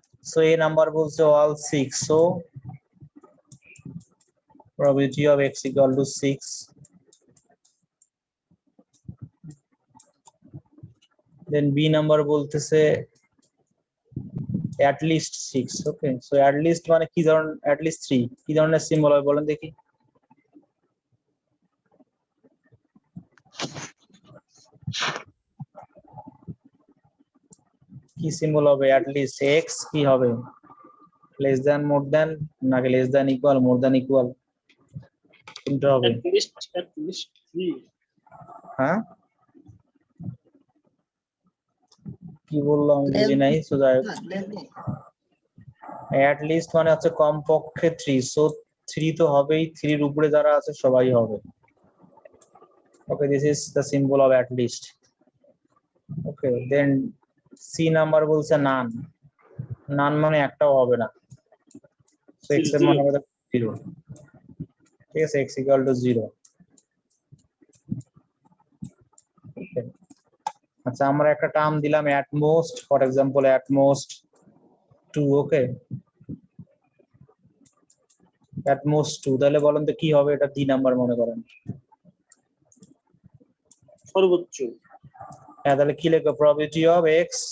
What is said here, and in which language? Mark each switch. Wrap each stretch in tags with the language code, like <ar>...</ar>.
<en>So a number</en> <bn>বলছে</bn> <en>all 6. So probability of x equal to 6. Then b number</en> <bn>বলতেছে</bn> <en>at least 6.</en> <bn>Okay, so at least মানে কি ধরনের, at least 3 কি ধরনের সিম্বল হবে বলেন দেখি। কি সিম্বল হবে at least? x কি হবে,</bn> <en>less than, more than</en> <bn>নাকি</bn> <en>less than equal, more than equal,</en> <bn>কোনটা হবে?</bn> <en>at least 3.</en> <bn>হ্যাঁ কি বললাম আমি বুঝি নাই। সো at least মানে হচ্ছে কমপক্ষে 3, সো 3 তো হবেই, 3 এর উপরে যারা আছে সবাই হবে।</bn> <en>Okay, this is the symbol of at least. Okay, then</en> <bn>c number বলছে নান, নান মানে একটাও হবে না, so x এর মান হবে 0। ঠিক আছে,</bn> <en>x equal to 0।</en> <bn>Okay, আচ্ছা আমরা একটা টার্ম দিলাম at most,</bn> <en>for example at most 2। Okay, at most 2,</en> <bn>তাহলে বলেন তো কি হবে, এটা 3 নাম্বার মনে করেন। সর্বোচ্চ। হ্যাঁ, তাহলে কি লিখবো,</bn> <en>probability of x</en>